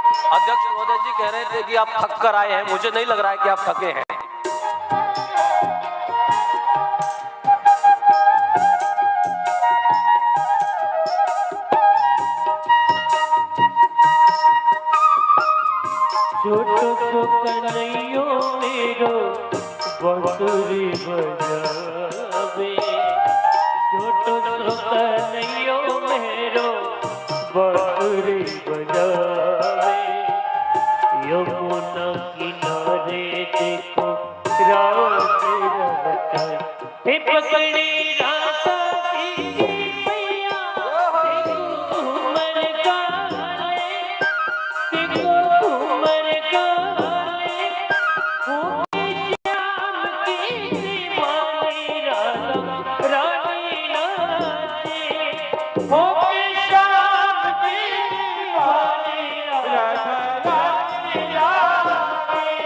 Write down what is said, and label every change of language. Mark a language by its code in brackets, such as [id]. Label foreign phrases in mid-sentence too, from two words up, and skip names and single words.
[hi] अध्यक्ष महोदय जी कह रहे थे कि आप थक कर आए हैं, मुझे नहीं लग रहा है कि आप थके हैं। [bra] छोटो सो कन्हैयो मेरो बांसुरी बजावे, छोटो सो कन्हैयो मेरो बांसुरी बजावे। यमुना किनारे देखो रात रमता, हे पकड़ी राता की मैया घूमर गाले, देखो घूमर गाले, हो श्याम की दीवानी राधा रानी नाचे, हो श्याम की दीवानी राधा रानी नाचे।